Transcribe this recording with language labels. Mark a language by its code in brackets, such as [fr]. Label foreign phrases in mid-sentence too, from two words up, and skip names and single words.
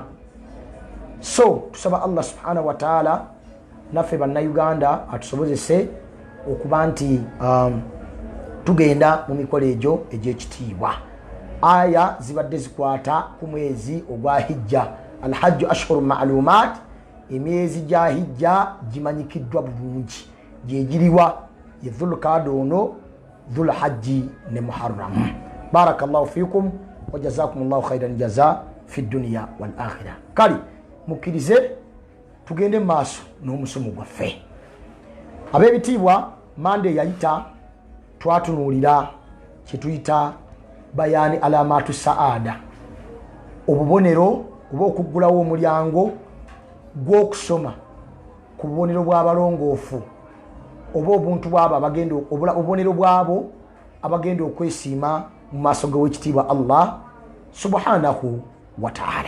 [lg] So tusaba Allah [ar] سبحانه وتعالى [lg] naffe bannayuganda atusobozese okuba nti tugenda mu mikolo egyo egy'ekitiibwa. Aya zibadde zikwata ku mwezi ogwa hijja. [ar] الحج أشهر معلومات, [lg] emyezi gya hijja gimanyikiddwa bulungi gyegiriwa ye Dhulqaada ono, Dhulhajji ne Muharram. [ar] بارك الله فيكم وجزاكم الله خيرا جزاء في الدنيا والآخرة. [lg] Kali mukkirize tugende maaso n'omusomo gwaffe. Ab'ebitiibwa Monday yayita twatunuulira kye tuyita [ar] بيان علامات السعادة, [lg] obubonero oba okuggulawo omulyango gw'okusoma ku bubonero bw'abalongoofu oba obuntu bw'abo abagenda obubonero bw'abo abagenda okwesiima mu maaso g'owekitiibwa Allah [ar] سبحانه وتعالى.